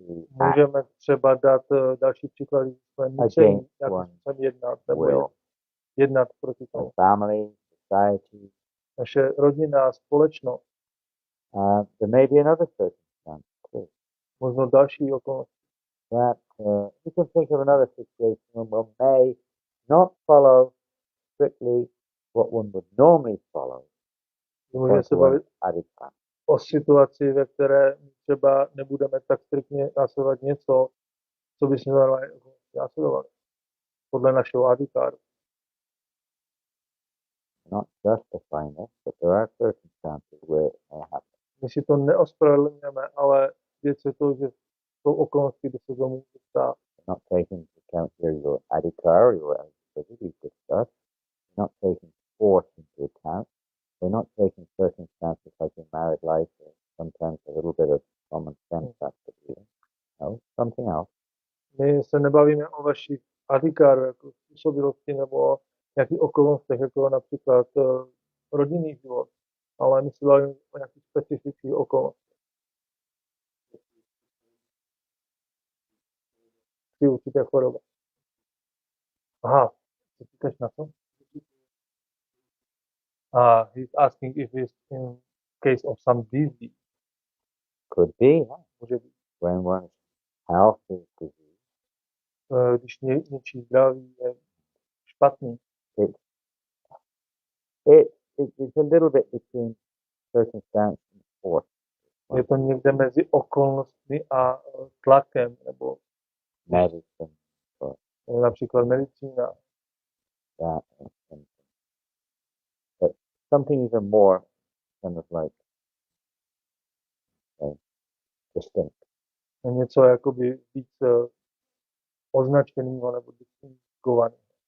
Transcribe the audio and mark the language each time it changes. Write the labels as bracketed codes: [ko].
[cs] můžeme třeba dát další příklady, že jsme nuceni nějakým způsobem jednat, nebo jednat proti tomu. [en] Family, society. [cs] Naše rodina, společnost. [en] There may be another circumstance too. [cs] Možno další okolnosti. [en] That you can think of another situation when one may not follow strictly what one would normally follow. [cs] Můžeme se bavit o situaci, ve které třeba nebudeme tak striktně následovat něco, co bychom následovali podle našeho adikáru. [en] Not justifying it, but there are circumstances where it may happen. [cs] My si to neospravedlňujeme, ale věc je to, že jsou okolnosti, kde se to může stát. [en] Not taking into account here your adhikar, your activity discussed, not taking force into account. We're not taking circumstances like in married life, or sometimes a little bit of common sense after you. No, something else. [cs] My se nebavíme o vašich adhikáru jako způsobilosti nebo nějakých okolnostech, jako například rodinný život, ale my se bavíme o nějakých specifických okolnostech. Při určité choroby. Aha, co říkáš na to? [en] He's asking if it's in case of some disease. Could be, yeah. [cs] Může být. [en] When one's health is diseased. [cs] Když něčí zdraví je špatný. [en] It's a little bit between circumstance and force. [cs] Je to někde mezi okolnostmi a tlakem, nebo [en] medicine. [cs] Například medicína. [en] But something even more kind of like distinct. [cs] Něco jakoby víc označeného nebo distingovaného.